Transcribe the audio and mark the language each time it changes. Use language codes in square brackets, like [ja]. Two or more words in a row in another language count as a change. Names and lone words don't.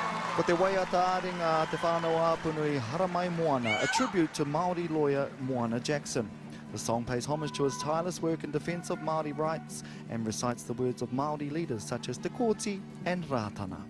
[mi] Ko te Waiata-a-ringa [en] Te Whānau Apanui Haramai Moana, a tribute to Māori lawyer Moana Jackson. The song pays homage to his tireless work in defence of Māori rights and recites the words of Māori leaders such as Te Kōti and Rātana.